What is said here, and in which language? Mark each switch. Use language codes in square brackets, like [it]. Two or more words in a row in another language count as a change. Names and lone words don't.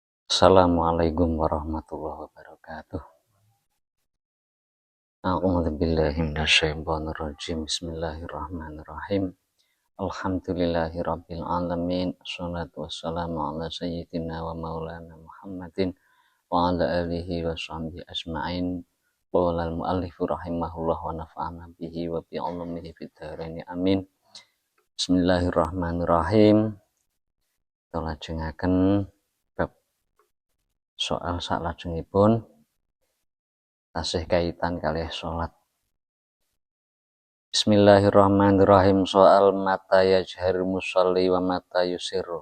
[ar] السلام عليكم ورحمة الله وبركاته أعوذ بالله من الشيطان الرجيم. بسم الله الرحمن الرحيم الحمد لله رب العالمين. الصلاة والسلام على سيدنا ومولانا محمد وعلى آله وصحبه أجمعين. قال المؤلف رحمه الله ونفعنا به وبعلومه في الدارين آمين. [jv] Bismillahirrahmanirrahim. Kita lajengaken bab soal salajengipun tasih kaitan kalih sholat. [ar] بسم الله الرحمن الرحيم سؤال متى يجهر المصلي ومتى يسر.